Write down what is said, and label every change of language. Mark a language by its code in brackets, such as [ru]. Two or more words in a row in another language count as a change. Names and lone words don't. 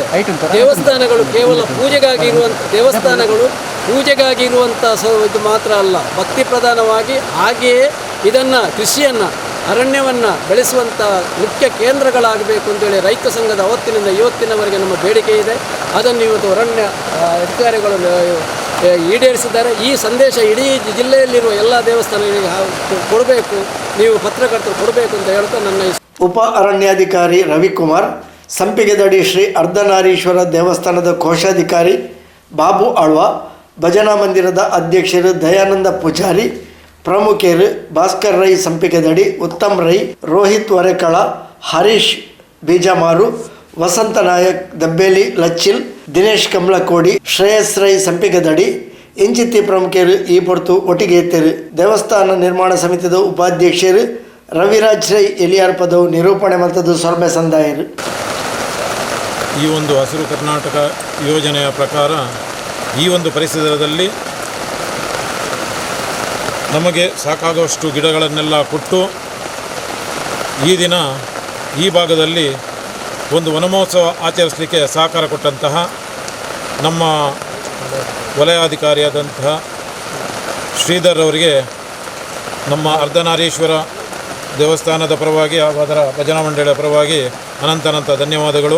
[kn] ದೇವಸ್ಥಾನಗಳು ಕೇವಲ ಪೂಜೆಗಾಗಿ ಇರುವಂಥ ಇದು ಮಾತ್ರ ಅಲ್ಲ, ಭಕ್ತಿ ಪ್ರಧಾನವಾಗಿ ಹಾಗೆಯೇ ಇದನ್ನು ಕೃಷಿಯನ್ನು, ಅರಣ್ಯವನ್ನು ಬೆಳೆಸುವಂಥ ಮುಖ್ಯ ಕೇಂದ್ರಗಳಾಗಬೇಕು ಅಂತೇಳಿ ರೈತ ಸಂಘದ ಅವತ್ತಿನಿಂದ ಇವತ್ತಿನವರೆಗೆ ನಮ್ಮ ಬೇಡಿಕೆ ಇದೆ. ಅದನ್ನು ಇವತ್ತು ಅರಣ್ಯ ಅಧಿಕಾರಿಗಳು ಈಡೇರಿಸಿದ್ದಾರೆ. ಈ ಸಂದೇಶ ಇಡೀ ಜಿಲ್ಲೆಯಲ್ಲಿರುವ ಎಲ್ಲ ದೇವಸ್ಥಾನಗಳಿಗೆ ಕೊಡಬೇಕು, ನೀವು ಪತ್ರಕರ್ತರು ಕೊಡಬೇಕು ಅಂತ ಹೇಳ್ತಾ ನನ್ನ ಉಪ ಅರಣ್ಯಾಧಿಕಾರಿ ರವಿಕುಮಾರ್, [tcy] ಸಂಪಿಗೆದಡಿ ಶ್ರೀ ಅರ್ಧನಾರೀಶ್ವರ ದೇವಸ್ಥಾನದ ಕೋಶಾಧಿಕಾರಿ ಬಾಬು ಆಳ್ವ, ಭಜನಾ ಮಂದಿರದ ಅಧ್ಯಕ್ಷರು ದಯಾನಂದ ಪೂಜಾರಿ, ಪ್ರಮುಖರು ಭಾಸ್ಕರ್ ರೈ ಸಂಪಿಗೆದಡಿ, ಉತ್ತಮ್ ರೈ, ರೋಹಿತ್ ವರೆಕಳ, ಹರೀಶ್ ಬೀಜಮಾರು, ವಸಂತ ನಾಯಕ್ ದಬ್ಬೇಲಿ ಲಚ್ಚಿಲ್, ದಿನೇಶ್ ಕಮಲಕೋಡಿ, ಶ್ರೇಯಸ್ ರೈ ಸಂಪಿಗೆದಡಿ, ಎಂಚಿತ್ತಿ ಪ್ರಮುಖರು ಈ ಪೊರ್ತು ಒಟ್ಟಿಗೆ ಎತ್ತರು. ದೇವಸ್ಥಾನ ನಿರ್ಮಾಣ ಸಮಿತಿದ ಉಪಾಧ್ಯಕ್ಷರು ರವಿರಾಜ್ ರೈ ಎಲಿಯಾರ್ ಪದವು ನಿರೂಪಣೆ ಮಲ್ತದ್ದು ಸೊರ್ಬೆ ಸಂದಾಯರು. [kn] ಈ ಒಂದು ಹಸಿರು ಕರ್ನಾಟಕ ಯೋಜನೆಯ ಪ್ರಕಾರ ಈ ಒಂದು ಪರಿಸರದಲ್ಲಿ ನಮಗೆ ಸಾಕಾಗುವಷ್ಟು ಗಿಡಗಳನ್ನೆಲ್ಲ ಕೊಟ್ಟು ಈ ದಿನ ಈ ಭಾಗದಲ್ಲಿ ಒಂದು ವನಮಹೋತ್ಸವ ಆಚರಿಸಲಿಕ್ಕೆ ಸಹಕಾರ ಕೊಟ್ಟಂತಹ ನಮ್ಮ ವಲಯಾಧಿಕಾರಿಯಾದಂತಹ ಶ್ರೀಧರ್ ಅವರಿಗೆ ನಮ್ಮ ಅರ್ಧನಾರೀಶ್ವರ ದೇವಸ್ಥಾನದ ಪರವಾಗಿ ಹಾಗೂ ಅದರ ಭಜನಾ ಮಂಡಳಿಯ ಪರವಾಗಿ ಅನಂತ ಧನ್ಯವಾದಗಳು.